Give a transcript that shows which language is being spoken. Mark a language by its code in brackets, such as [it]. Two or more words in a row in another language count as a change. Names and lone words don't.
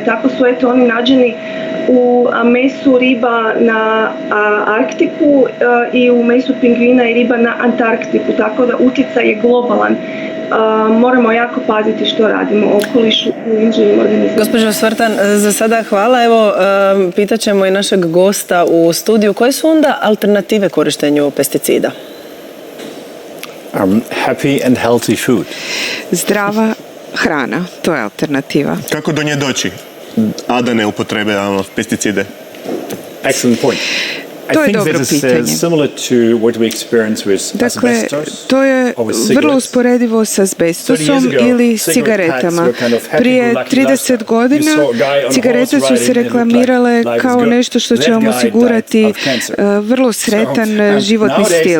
[hr] Tako su oni nađeni u mesu riba na Arktiku i u mesu pingvina i riba na Antarktiku, tako da utjecaj je globalan. Moramo jako paziti što radimo u okolišu i živim organizmima. Gospođo Svrtan, za sada hvala. Evo, pitat ćemo i našeg gosta u studiju. Koje su onda alternative korištenju pesticida? [en] Happy and healthy food. [hr] Zdrava hrana, to je alternativa. Kako do nje doći, a da ne upotrebljavamo pesticide? [en] Excellent point. [hr] To je dobro pitanje. Dakle, to je vrlo usporedivo s azbestosom ili s cigaretama. Prije 30 godina cigarete su se reklamirale kao nešto što će vam osigurati vrlo sretan životni stil.